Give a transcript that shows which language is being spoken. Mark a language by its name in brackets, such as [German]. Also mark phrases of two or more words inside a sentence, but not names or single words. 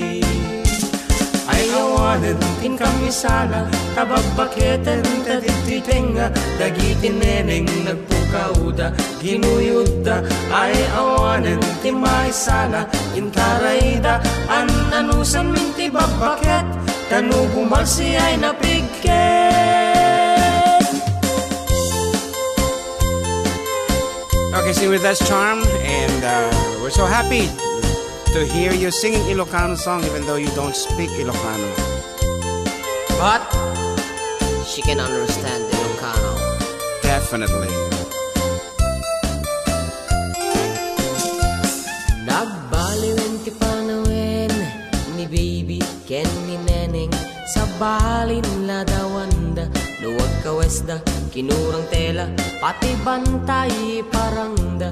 [Iloko] Ayawanan, tinkang isala, tabagbaketen, tadititenga. Dagitin neneng, nagpukauda, ginuyuda. Ayawanan, timaisala, intarayda. Ananusan minti babaket, tanubumalsi ay napigket. [English] Okay, so with that Charm, and we're so happy to hear you singing Ilocano song even though you don't speak Ilocano. But she can understand Ilocano. Definitely. [Iloko] Nagbaliwen ti panawen ni baby Ken ni Neneng. Sa balin ladawanda, luwag kawesda, kinurang tela, pati bantay parangda.